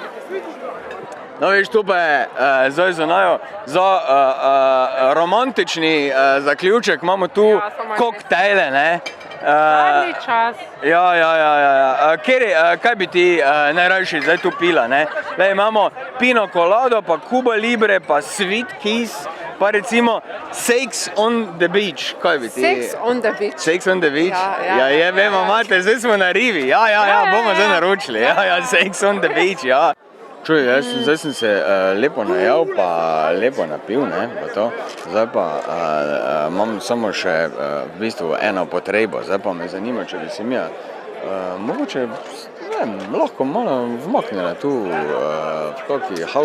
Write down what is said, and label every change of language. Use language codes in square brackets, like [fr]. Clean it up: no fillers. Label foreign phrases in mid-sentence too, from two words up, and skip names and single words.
[sl] No, veš, tu pa je zdaj za najo, za romantični zaključek imamo tu koktejle, ne? Zadnji čas. Ja. Kaj bi ti najrajši zdaj tu pila, ne? Le, imamo pino colado, pa Cuba Libre, pa Sweet Kiss, pa recimo Sex on the Beach. Kaj bi ti? Sex on the Beach. Sex on the Beach? Ja, vemo, imate, zdaj smo na rivi. Ja, bomo zdaj naročili. Ja, Sex on the Beach, ja. Čuj, zdaj sem se lepo najel, pa lepo napil, ne, pa to. Zdaj pa imam samo še v bistvu eno potrebo, zdaj pa me zanima, če bi se mi mogoče, lahko malo vmaknila tu v kaki house store.